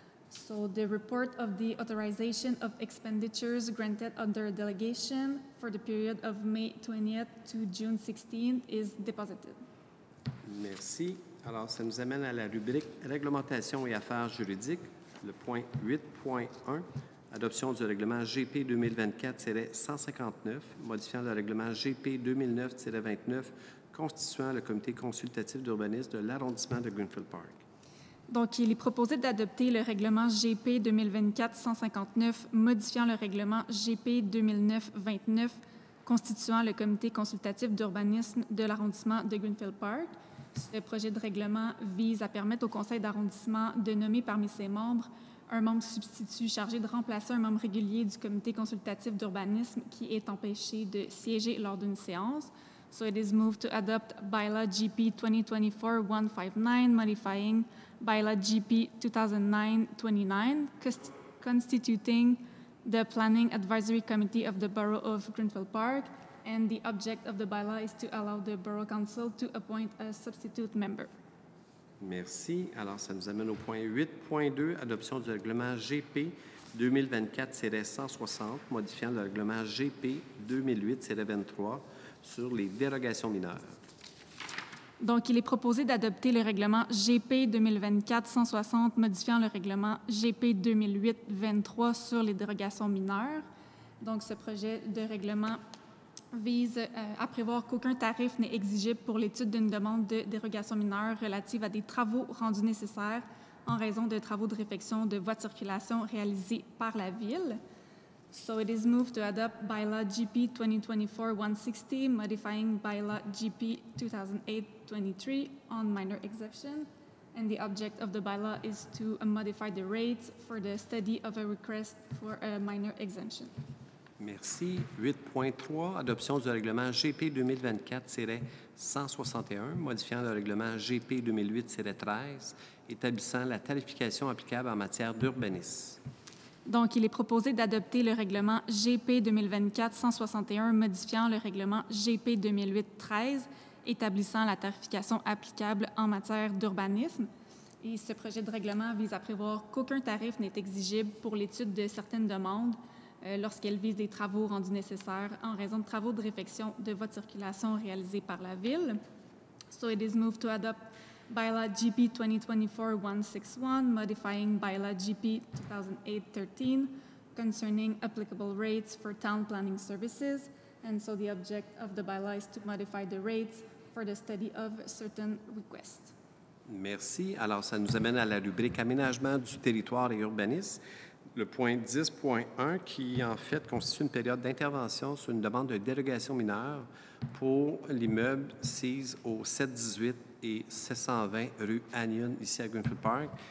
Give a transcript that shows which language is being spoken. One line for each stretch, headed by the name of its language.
English: So, the report of the authorization of expenditures granted under delegation for the period of May 20th to June 16th is deposited.
French: Merci. Alors, ça nous amène à la rubrique Réglementation et affaires juridiques, le point 8.1, adoption du règlement GP 2024-159, modifiant le règlement GP 2009-29, constituant le comité consultatif d'urbanisme de l'arrondissement de Greenfield Park. Donc, il est proposé d'adopter le règlement GP 2024-159, modifiant le règlement GP 2009-29, constituant le comité consultatif d'urbanisme de l'arrondissement de Greenfield Park. Ce projet de règlement vise à permettre au conseil d'arrondissement de nommer parmi ses membres un membre substitut chargé de remplacer un membre régulier du comité consultatif d'urbanisme qui est empêché de siéger lors d'une séance.
English: So it is moved to adopt Bylaw GP 2024-159, modifying Bylaw GP 2009-29, constituting the Planning Advisory Committee of the Borough of Greenfield Park, and the object of the bylaw is to allow the Borough Council to appoint a substitute member.
French: Merci. Alors, ça nous amène au point 8.2, adoption du règlement GP 2024-160, modifiant le règlement GP 2008-23 sur les dérogations mineures. Donc, il est proposé d'adopter le règlement GP 2024-160, modifiant le règlement GP 2008-23 sur les dérogations mineures. Donc, ce projet de règlement vise à prévoir qu'aucun tarif n'est exigible pour l'étude d'une demande de dérogation mineure relative à des travaux rendus nécessaires en raison de travaux de réfection de voies de circulation réalisés par la Ville.
English: So it is moved to adopt Bylaw GP 2024-160, modifying Bylaw GP 2008-23 on minor exemption. And the object of the bylaw is to modify the rates for the study of a request for a minor exemption.
French: Merci. 8.3, adoption du règlement GP 2024-161, modifiant le règlement GP 2008-13, établissant la tarification applicable en matière d'urbanisme. Donc, il est proposé d'adopter le règlement GP 2024-161, modifiant le règlement GP 2008-13, établissant la tarification applicable en matière d'urbanisme. Et ce projet de règlement vise à prévoir qu'aucun tarif n'est exigible pour l'étude de certaines demandes lorsqu'elles visent des travaux rendus nécessaires en raison de travaux de réfection de voies de circulation réalisés par la Ville.
English: So it is moved to adopt Bylaw GP 2024-161, modifying Bylaw GP 2008-13 concerning applicable rates for town planning services. And so the object of the bylaw is to modify the rates for the study of certain requests.
French: Merci. Alors, ça nous amène à la rubrique aménagement du territoire et urbanisme. Le point 10.1 qui, en fait, constitue une période d'intervention sur une demande de dérogation mineure pour l'immeuble SEAS au 718 et 720 rue Anion, ici à Greenfield Park.